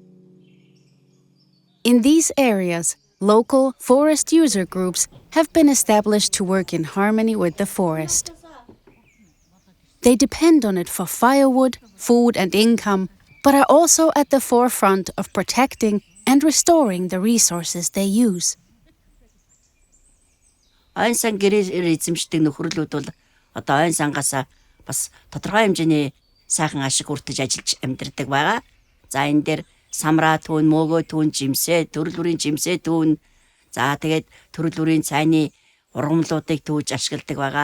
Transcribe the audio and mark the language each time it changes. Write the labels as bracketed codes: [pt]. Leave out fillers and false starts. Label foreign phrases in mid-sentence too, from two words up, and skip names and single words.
[en] In these areas, local forest user groups have been established to work in harmony with the forest. They depend on it for firewood, food, and income, but are also at the forefront of protecting and restoring the resources they use. [mn] Ойн сан гэрээ эзэмшдэг нөхөрлүүд бол одоо ойн сангаас бас тодорхой хэмжээний сайхан ашиг хүртэж ажиллаж амьдардаг байгаа. За энэ дээр самраа түүн, мөөгөө түүн, жимсээ, төрөл бүрийн жимсээ түүн, за тэгээд төрөл бүрийн цайны ургамлуудыг түүж ашигладаг байгаа.